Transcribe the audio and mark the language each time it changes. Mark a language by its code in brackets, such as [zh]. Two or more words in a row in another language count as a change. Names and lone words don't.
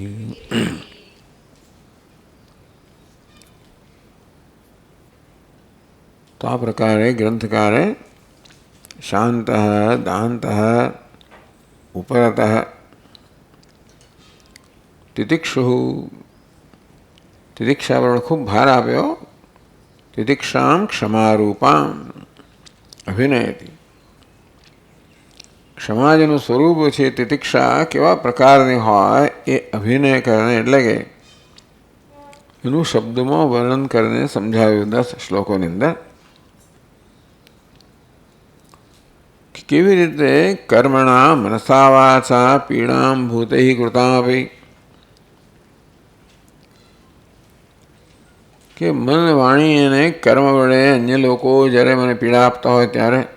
[gu] તો આ પ્રકારે ગ્રંથકારે [sa] शांतः दान्तः उपरतः तितिक्षुः [gu] તિતિક્ષા પર ખૂબ ભાર આપ્યો। [sa] तितिक्षां क्षमारूपां अभिनयति। [gu] क्षमा जेનું સ્વરૂપ છે તિતિક્ષા કેવા પ્રકારની હોય એ અભિનય કરીને એટલે કે એનું શબ્દમાં વર્ણન કરીને સમજાવ્યું 10 શ્લોકોની અંદર કે કેવી રીતે [sa] कर्मणा मनसा वाचा पीडां भूतै कृतामपी [gu] કે મન વાણી અને કર્મ વડે અન્ય લોકો જ્યારે મને પીડા આપતા હોય ત્યારે